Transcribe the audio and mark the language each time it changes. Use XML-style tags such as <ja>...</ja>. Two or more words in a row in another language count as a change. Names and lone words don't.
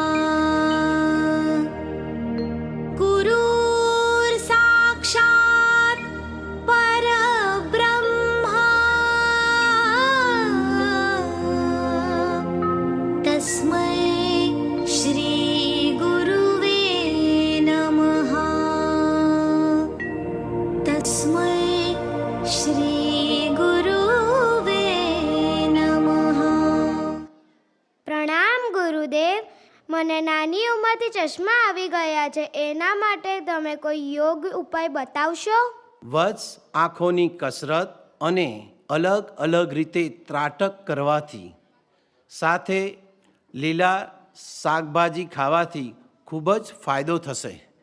<sa>गुरुर्साक्षात् परब्रह्मा तस्मै श्री गुरुवे नमः. तस्मै श्री गुरुवे नमः.</sa> <gu>પ્રણામ ગુરુદેવ. મને નાની ઉંમરથી ચશ્મા આવી ગયા છે, એના માટે તમે કોઈ યોગ ઉપાય બતાવશો? વત્સ, આંખોની કસરત અને અલગ અલગ રીતે ત્રાટક કરવાથી સાથે લીલા શાકભાજી ખાવાથી ખૂબ જ ફાયદો થશે.</gu>